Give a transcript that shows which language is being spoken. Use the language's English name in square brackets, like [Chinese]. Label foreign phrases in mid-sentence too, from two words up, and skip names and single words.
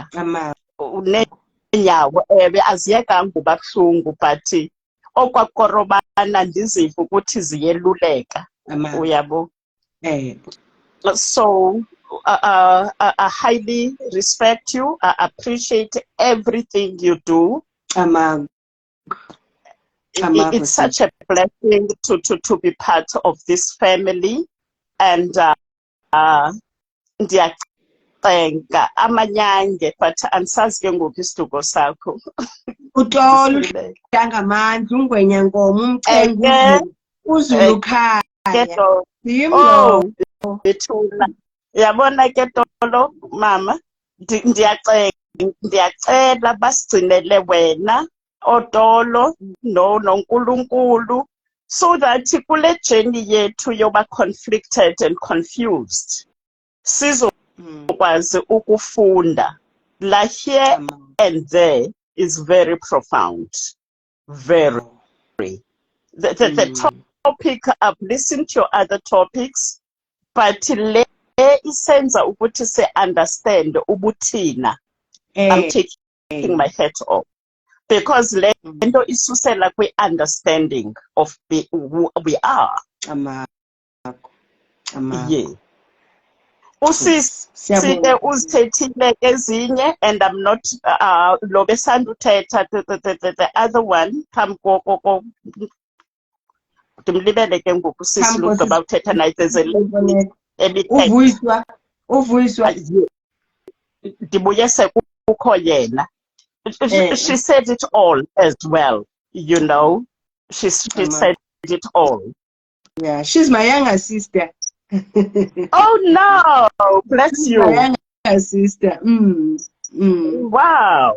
[Xhosa] Unenyawo aziyekanga uba buhlungu, but okwakorobana ndiziva ukuthi ziyeluleka, uyabo. [English] So I highly respect you. I appreciate everything you do. It's such a blessing to be part of this family, and [Xhosa] ndiyacenga amanyange, [English] but [Xhosa] andisazi ke ngoku isiduko sakho. Utolo ngamandla ungwenya ngomo umcenga uzulu khaya. Oh, bethuna. Yabona ke Tolo mama, ndiyacela basigcinele wena Otolo noNkulunkulu, [English] so that [Xhosa] kule journey yethu yoba [English] conflicted and confused [Xhosa] sizokwazi ukufunda. [English] La here and there is very profound, very. The topic, I've listened to your other topics, but [Xhosa] le isenza ukuthi se understand ubuthina. [English] I'm taking my hat off, because [Xhosa] le nto isusela kwi [English] understanding of who we are. Yeah. [Xhosa] Usisi ke uzithethile ezinye, [English] and I'm not [Xhosa] lo besanduthetha [English] the other one [Xhosa] phambi ndimlibele ke ngoku sisi lugqiba uthetha naye, [English] there's a lady [Xhosa] uvuyiswa ndibuyese kukho yena. [English] She said it all as well, you know. She said it all. Yeah, she's my younger sister. Oh no, bless you. My younger sister. Wow.